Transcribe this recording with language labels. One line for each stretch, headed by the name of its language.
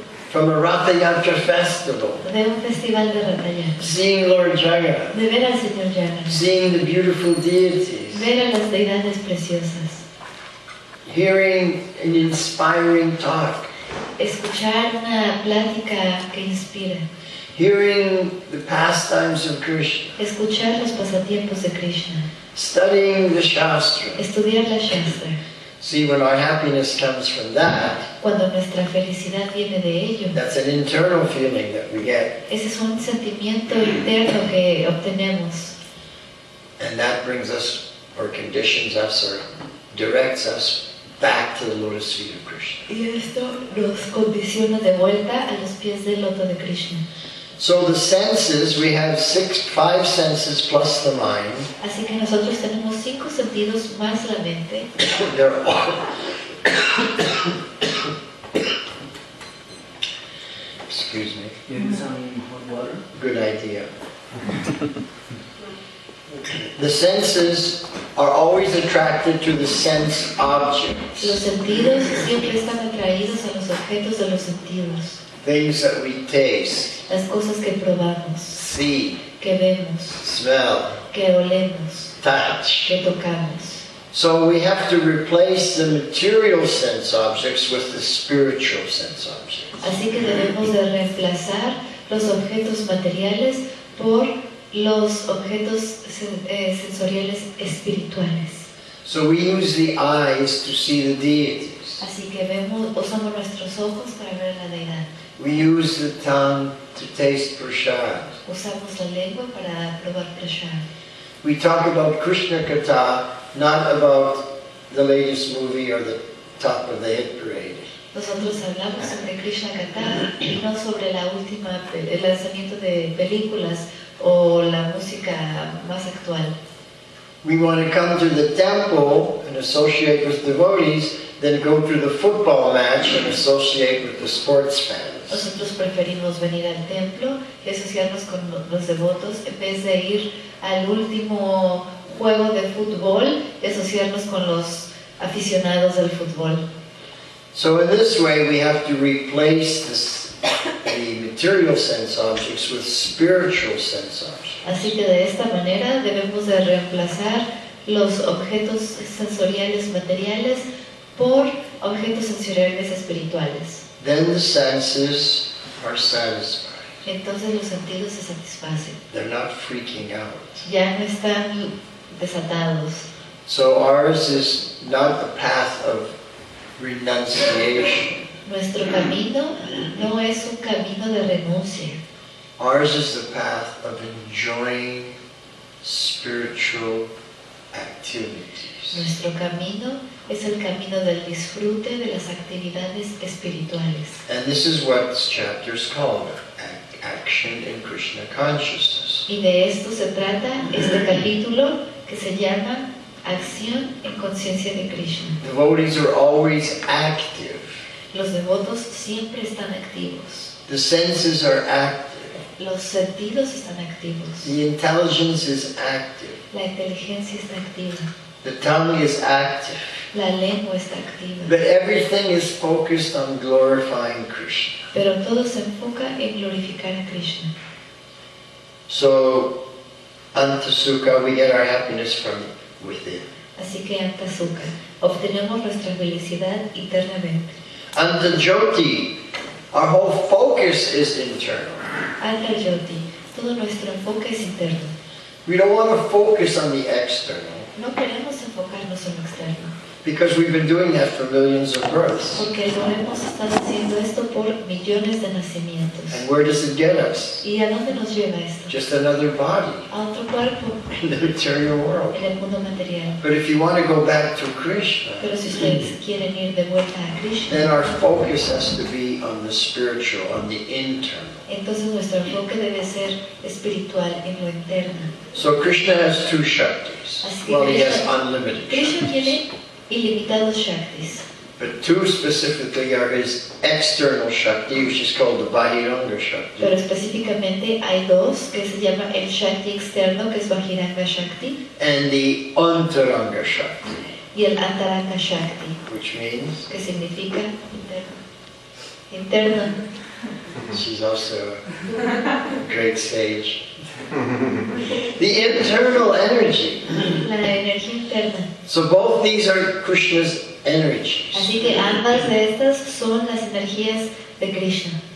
English: from a Ratha Yatra festival,
Spanish: de un festival de Ratayana,
English: seeing Lord Jagannath,
Spanish: de ver al Señor Jagannath,
English: seeing the beautiful deities,
Spanish: ver a las deidades preciosas,
English: hearing an inspiring talk,
Spanish: escuchar una plática que inspira,
English: hearing the pastimes of Krishna,
Spanish: escuchar los pasatiempos de Krishna,
English: studying the Shastra.
Spanish: estudiar la Shastra.
English: See, when our happiness comes from that,
Spanish: Cuando nuestra felicidad viene de ello,
English: that's an internal feeling that we get.
Spanish: ese es un sentimiento interno que obtenemos.
English: And that brings us, or conditions us, or directs us back to the lotus feet of Krishna.
Spanish: Y esto nos condiciona de vuelta a los pies del loto de Krishna.
English: So the senses, we have five senses plus the mind.
Spanish: Así que nosotros tenemos 5 sentidos más la mente.
English: They're all excuse me. Get some hot water. Good idea. The senses are always attracted to the sense objects,
Spanish: Los sentidos siempre están atraídos a los objetos de los sentidos,
English: things that we taste,
Spanish: las cosas que probamos,
English: see,
Spanish: que vemos,
English: smell,
Spanish: que olemos,
English: touch.
Spanish: que tocamos.
English: So we have to replace the material sense objects with the spiritual sense objects.
Spanish: Así que debemos de reemplazar los objetos materiales por los objetos sensoriales espirituales.
English: So we use the eyes to see the deities.
Spanish: Así que usamos nuestros ojos para ver a la deidad.
English: We use the tongue to taste prasad.
Spanish: Usamos la lengua para probar prasad.
English: We talk about Krishna Katha, not about the latest movie or the top of the hit parade.
Spanish: Nosotros hablamos sobre Krishna Katha y no sobre el lanzamiento de películas o la música más actual.
English: We want to come to the temple and associate with devotees, then go to the football match and associate with the sports fans.
Spanish: Nosotros preferimos venir al templo y asociarnos con los devotos en vez de ir al último juego de fútbol y asociarnos con los aficionados del fútbol.
English: So in this way we have to replace the material sense objects with spiritual sense objects.
Spanish: Así que de esta manera debemos de reemplazar los objetos sensoriales materiales por objetos sensoriales espirituales.
English: Then the senses are satisfied.
Spanish: Entonces los sentidos se satisfacen.
English: They're not freaking out.
Spanish: Ya no están desatados.
English: So ours is not the path of renunciation.
Spanish: Nuestro camino no es un camino de renuncia.
English: Ours is the path of enjoying spiritual activities.
Spanish: Nuestro camino es el camino del disfrute de las actividades espirituales.
English: And this is what this chapter is called, Action in Krishna Consciousness.
Spanish: Y de esto se trata este capítulo que se llama Acción en Conciencia de Krishna.
English: Devotees are always active.
Spanish: Los devotos siempre están activos.
English: The senses are active.
Spanish: Los sentidos están activos.
English: The intelligence is active.
Spanish: La inteligencia está activa.
English: The tongue is active.
Spanish: La lengua está activa.
English: But everything is focused on glorifying Krishna.
Spanish: Pero todo se enfoca en glorificar a Krishna.
English: So, Antasukha, we get our happiness from within.
Spanish: Así que Antasuka, obtenemos nuestra felicidad internamente.
English: Antajoti, our whole focus is internal.
Spanish: Antajoti, todo nuestro enfoque es interno.
English: We don't want to focus on the external
Spanish: No queremos enfocarnos en lo externo,
English: because we've been doing that for millions of births.
Spanish: porque lo hemos estado haciendo esto por millones de nacimientos.
English: And where does it get us?
Spanish: ¿Y a dónde nos lleva esto?
English: Just another body
Spanish: A otro cuerpo,
English: in the material world.
Spanish: en el mundo material.
English: But if you want to go back to Krishna,
Spanish: Pero si ustedes quieren ir de vuelta a
English: then
Spanish: Krishna,
English: our focus has to be on the spiritual, on the internal.
Spanish: entonces nuestro enfoque debe ser espiritual, en lo interno.
English: So Krishna has two Shaktis.
Spanish: Así que
English: Well, he has
Spanish: Krishna
English: unlimited
Spanish: tiene
English: Shaktis.
Spanish: ilimitados Shaktis.
English: But two specifically are his external Shakti, which is called the Bahiranga Shakti.
Spanish: Pero específicamente hay dos que se llama el Shakti externo, que es Vajiranga Shakti,
English: And the Antaranga Shakti,
Spanish: y el Antaranga Shakti,
English: which means
Spanish: que significa interno.
English: she's also a great sage. The internal energy.
Spanish: La energía interna.
English: So both these are Krishna's energies.
Spanish: Así que ambas de estas son las energías de Krishna.